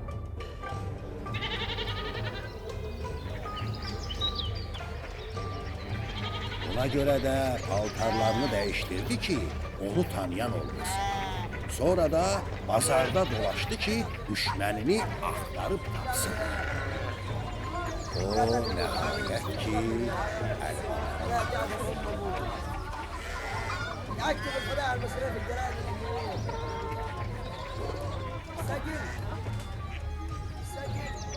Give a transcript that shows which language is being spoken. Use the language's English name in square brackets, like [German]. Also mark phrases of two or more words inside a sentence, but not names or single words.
[Azerbaijani] Buna görə də paltarlarını dəyişdirdi ki, onu tanıyan olmasın. Sonra da bazarda dolaşdı ki, düşmənini axtarıb tapsın. O nəhayət ki, [Arabic] اكتب الخداع المصرية في الجرائد اليومية. سجل سجل.